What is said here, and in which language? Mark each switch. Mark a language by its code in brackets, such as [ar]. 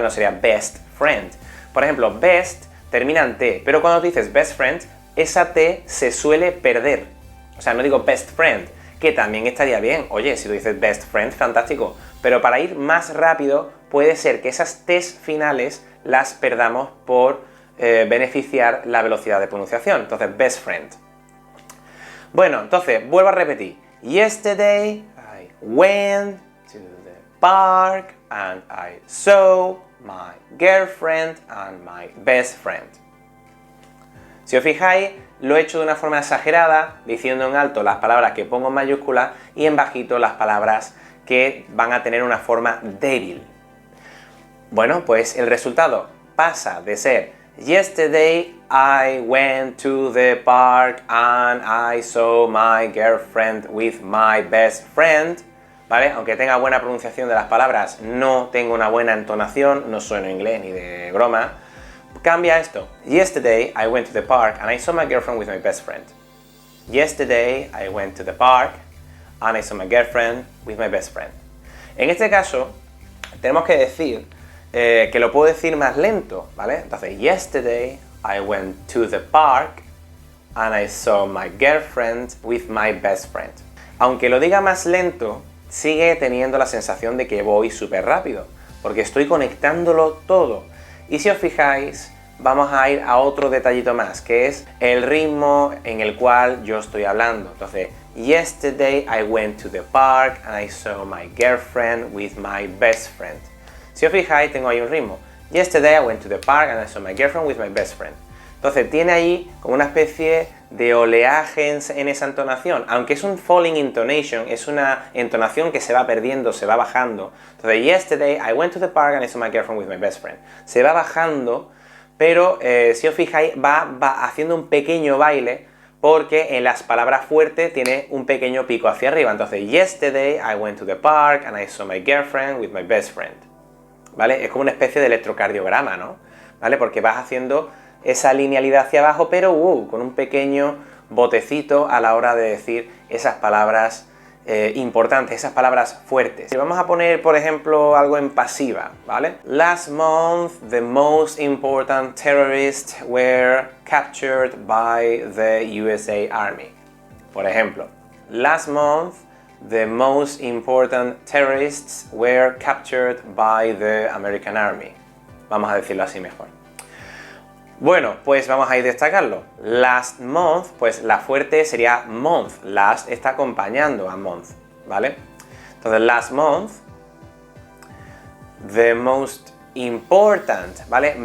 [es] No sería best friend. Por ejemplo, best termina en T, pero cuando tú dices best friend, esa T se suele perder. O sea, no digo best friend, que también estaría bien. Oye, si tú dices best friend, fantástico. Pero para ir más rápido, puede ser que esas T's finales las perdamos por beneficiar la velocidad de pronunciación. Entonces, [en] best friend. [es] Bueno, entonces, vuelvo a repetir. [en] Yesterday, I went to the park and I saw my girlfriend and my best friend. [es] Si os fijáis, lo he hecho de una forma exagerada, diciendo en alto las palabras que pongo en mayúscula y en bajito las palabras que van a tener una forma débil. Bueno, pues el resultado, pasa de ser [en] yesterday I went to the park and I saw my girlfriend with my best friend, ¿vale? [es] Aunque tenga buena pronunciación de las palabras, no tengo una buena entonación, no sueno inglés ni de broma. Cambia esto. [en] Yesterday I went to the park and I saw my girlfriend with my best friend. Yesterday I went to the park and I saw my girlfriend with my best friend. [es] En este caso, tenemos que decir que lo puedo decir más lento, ¿vale? [en] Entonces, yesterday I went to the park and I saw my girlfriend with my best friend. [es] Aunque lo diga más lento, sigue teniendo la sensación de que voy súper rápido, porque estoy conectándolo todo. Y si os fijáis, vamos a ir a otro detallito más, que es el ritmo en el cual yo estoy hablando. [en] Entonces, yesterday I went to the park and I saw my girlfriend with my best friend. [es] Si os fijáis, tengo ahí un ritmo. [en] Yesterday I went to the park and I saw my girlfriend with my best friend. [es] Entonces, tiene ahí como una especie de oleaje en esa entonación. Aunque es un falling intonation, es una entonación que se va perdiendo, se va bajando. [en] Entonces, yesterday I went to the park and I saw my girlfriend with my best friend. [es] Se va bajando, pero si os fijáis, va haciendo un pequeño baile, porque en las palabras fuertes tiene un pequeño pico hacia arriba. [en] Entonces, yesterday I went to the park and I saw my girlfriend with my best friend. [es] ¿Vale? Es como una especie de electrocardiograma, ¿no? ¿Vale? Porque vas haciendo esa linealidad hacia abajo, pero con un pequeño botecito a la hora de decir esas palabras importantes, esas palabras fuertes. Y vamos a poner, por ejemplo, algo en pasiva, ¿vale? [en] Last month, the most important terrorists were captured by the USA Army. Por ejemplo, last month, the most important terrorists were captured by the American Army. [es] Vamos a decirlo así mejor. Bueno, pues vamos a ir destacarlo. Last month, pues la fuerte sería month. Last está acompañando a month, ¿vale? Entonces, [en] last month, the most important, [es] ¿vale?